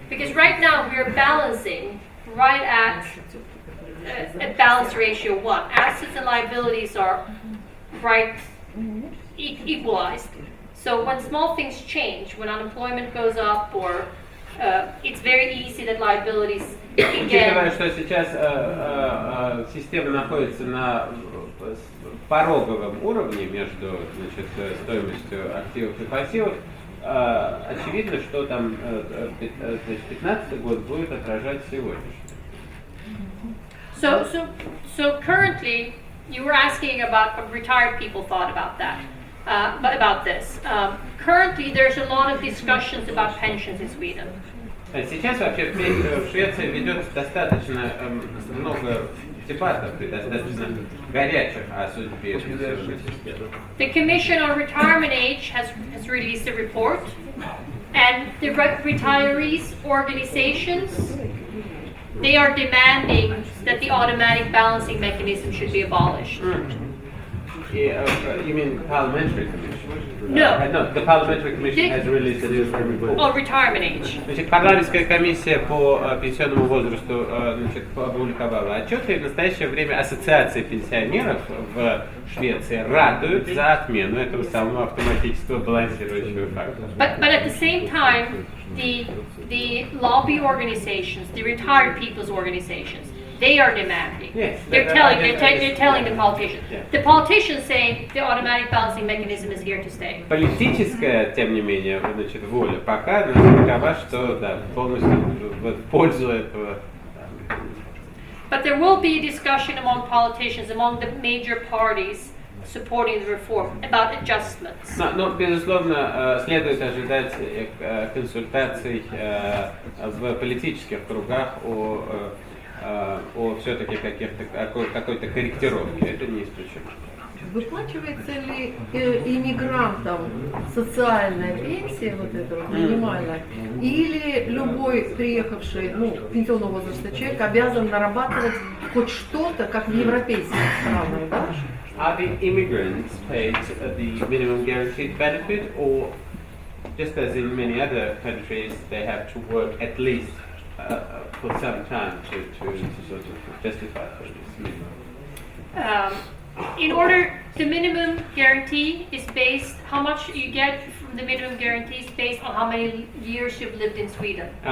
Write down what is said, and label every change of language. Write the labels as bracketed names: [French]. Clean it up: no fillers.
[English] Because right now we are balancing right at a balance ratio 1. Assets and liabilities are right equalized. So when small things change, when unemployment goes up or it's very easy that liabilities [Russian] Учитывая, что сейчас система находится на пороговом уровне между стоимостью активов и пассивов, очевидно, что там 2015 год будет отражать сегодняшний. [English] So currently, you were asking about what retired people thought about that, about this. Currently, there's a lot of discussions about pensions in Sweden. [Russian] Сейчас вообще в Швеции ведется достаточно много дебатов и достаточно горячих о судьбе пенсионной системы. [English] The Commission on Retirement Age has released a report, and the retirees organizations, they are demanding that the automatic balancing mechanism should be abolished. You mean parliamentary commission? No. The parliamentary commission has released a new report. On retirement age. [Russian] Значит, парламентская комиссия по пенсионному возрасту опубликовала отчеты, и в настоящее время ассоциации пенсионеров в Швеции радуют за отмену этого самого автоматического балансирующего фактора. [English] But at the same time, the lobby organizations, the retired people's organizations, they are demanding. Yes, they're telling the politicians. Yeah. The politicians say the automatic balancing mechanism is here to stay. [Russian] Политическая, тем не менее, значит, воля пока такова, что да, полностью в пользу этого. [English] But there will be a discussion among politicians, among the major parties supporting the reform about adjustments. [Russian] Но безусловно, следует ожидать консультаций в политических кругах о все-таки какой-то корректировке. Это не исключено. Выплачивается ли иммигрантам социальная пенсия, вот эта вот минимальная, или любой приехавший, пенсионного возраста человек обязан нарабатывать хоть что-то, как в европейских странах, да? [English] Are the immigrants paid the minimum guaranteed benefit, or just as in many other countries, they have to work at least for some time to sort of justify for this minimum? In order, the minimum guarantee is based, how much you get from the minimum guarantee is based on how many years you've lived in Sweden.